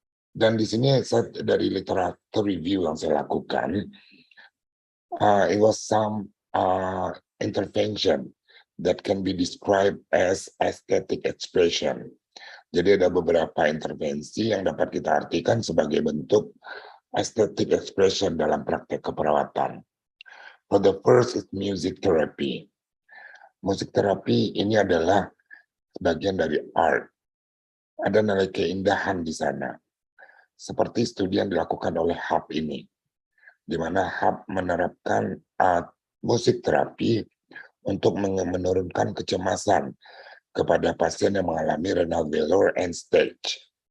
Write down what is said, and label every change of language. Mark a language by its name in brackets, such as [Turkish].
[Indonesian] Dan di sini dari literatur review yang saya lakukan, [English] it was some intervention that can be described as aesthetic expression. [Indonesian] Jadi ada beberapa intervensi yang dapat kita artikan sebagai bentuk aesthetic expression dalam praktek keperawatan. [English] For the first is music therapy. [Indonesian] Musik terapi ini adalah bagian dari art. Ada nilai keindahan di sana. Seperti studi yang dilakukan oleh Hub ini, di mana Hub menerapkan musik terapi untuk menurunkan kecemasan kepada pasien yang mengalami renal failure end stage.